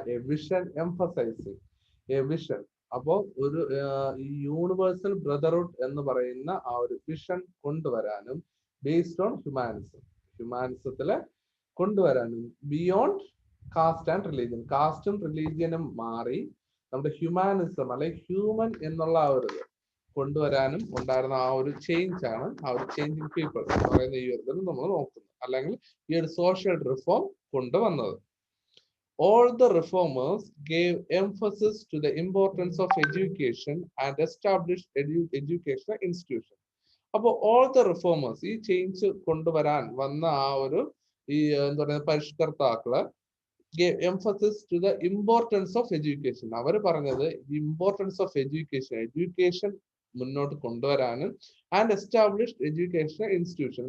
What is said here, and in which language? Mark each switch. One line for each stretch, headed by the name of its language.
English: A vision emphasising a vision.
Malayalam: അപ്പോൾ ഒരു ഈ യൂണിവേഴ്സൽ ബ്രദർഹുഡ് എന്ന് പറയുന്ന ആ ഒരു വിഷൻ കൊണ്ടുവരാനും
English: based on humanism,
Malayalam: ഹ്യൂമാനിസത്തില് കൊണ്ടുവരാനും
English: beyond caste and religion,
Malayalam: കാസ്റ്റും റിലീജിയനും മാറി നമ്മുടെ ഹ്യൂമാനിസം അല്ലെങ്കിൽ ഹ്യൂമൻ എന്നുള്ള ആ ഒരു കൊണ്ടുവരാനും ഉണ്ടായിരുന്ന ആ ഒരു ചേഞ്ച് ആണ് ആ ഒരു
English: changing people
Malayalam: എന്ന് പറയുന്ന ഈ ഒരു നമ്മൾ നോക്കുന്നത്, അല്ലെങ്കിൽ ഈ ഒരു സോഷ്യൽ റിഫോം കൊണ്ടുവന്നത്.
English: All the reformers gave emphasis to the importance of education and established educational institutions.
Malayalam: അപ്പോൾ
English: all the reformers,
Malayalam: ഈ ചേഞ്ച് കൊണ്ടുവരാൻ വന്ന ആ ഒരു ഈ എന്താ പറയുക പരിഷ്കർത്താക്കള്
English: gave emphasis to the importance of education.
Malayalam: അവർ പറഞ്ഞത്
English: importance of education
Malayalam: മുന്നോട്ട് കൊണ്ടുവരാനും
English: And established educational institution.